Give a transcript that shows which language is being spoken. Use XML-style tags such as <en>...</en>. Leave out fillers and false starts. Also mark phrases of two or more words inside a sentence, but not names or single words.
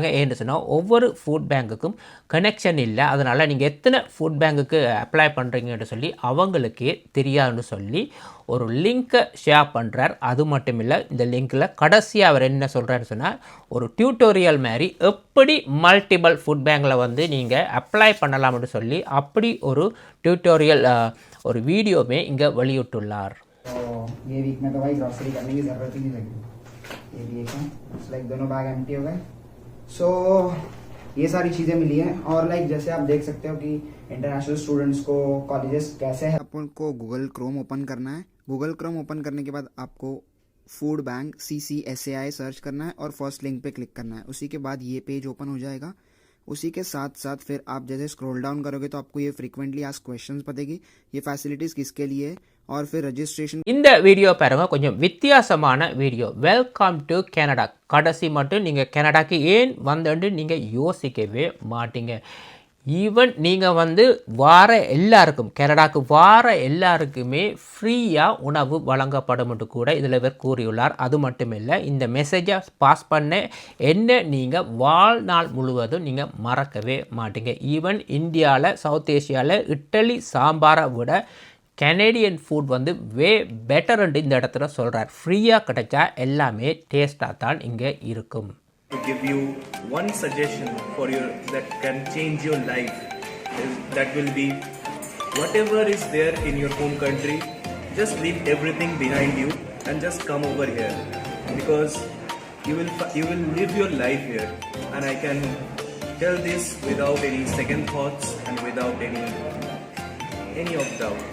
<ta>ஏன்னு சொன்னால் ஒவ்வொரு</ta> <en>food bank</en> <ta>கனெக்ஷன் இல்லை, அதனால் நீங்கள் எத்தனை</ta> <en>food bank</en> <ta>அப்ளை பண்ணுறீங்கன்னு சொல்லி அவங்களுக்கே தெரியாதுன்னு சொல்லி ஒரு</ta> <en>link share</en> <ta>பண்ணுறார். அது மட்டும் இல்லை, இந்த லிங்க்கில் கடைசியாக அவர் என்ன சொல்கிறாருன்னு சொன்னால், ஒரு டியூட்டோரியல் மாதிரி எப்படி</ta> <en>multiple food bank</en> <ta>வந்து நீங்கள் அப்ளை பண்ணலாம்னு சொல்லி அப்படி ஒரு டியூட்டோரியல் ஒரு வீடியோவே இங்கே வெளியிட்டுள்ளார்.</ta> <hi>ये वीक में तो भाई ग्रॉसरी करने की ज़रूरत ही नहीं लगी. ये भी एक है, लाइक दोनों</hi> <en>bag empty</en> <hi>हो गए. सो ये सारी चीज़ें मिली हैं. और लाइक जैसे आप देख सकते हो कि</hi> <en>international students</en> <hi>को कॉलेजेस कैसे है. आपको गूगल क्रोम ओपन करना है. गूगल क्रोम ओपन करने के बाद आपको</hi> <en>food bank</en> <hi>CCSAI सर्च करना है और</hi> <en>first link</en> <hi>पे क्लिक करना है. उसी के बाद ये</hi> <en>page open</en> <hi>हो जाएगा. उसी के साथ साथ फिर आप जैसे</hi> <en>scroll down</en> <hi>करोगे तो आपको ये</hi> <en>frequently asked questions</en> <hi>बताएगी, ये फैसिलिटीज़ किसके लिए और फिर रजिस्ट्रेशन.</hi> <ta>இந்த வீடியோ பாருங்க, கொஞ்சம் வித்தியாசமான வீடியோ.</ta> <en>welcome to Canada.</en> <ta>கடைசி மட்டும் நீங்கள் கனடாக்கு ஏன் வந்துட்டு நீங்கள் யோசிக்கவே மாட்டீங்க. ஈவன் நீங்கள் வந்து வார எல்லாருக்கும், கனடாக்கு வார எல்லாருக்குமே ஃப்ரீயாக உணவு வழங்கப்படும் என்று கூட இதில் இவர் கூறியுள்ளார். அது மட்டும் இல்லை, இந்த</ta> <en>message pass</en> <ta>பண்ண என்ன நீங்கள் வாழ்நாள் முழுவதும் நீங்கள் மறக்கவே மாட்டீங்க. ஈவன் இந்தியாவில், சவுத் ஏஷியாவில் இட்லி சாம்பாரை விட</ta> <en>Canadian food</en> <ta>வந்து</ta> <en>way better</en> <ta>இந்த இடத்துல சொல்கிறார். ஃப்ரீயாக கிடைச்சா எல்லாமே டேஸ்ட்டாக தான் இங்கே இருக்கும்.</ta> <en>To give you one suggestion for your that can change your life, that will be whatever is there in your home country, just leave everything behind you and just come over here, because you will live your life here, and I can tell this without any second thoughts and without any of doubts.</en>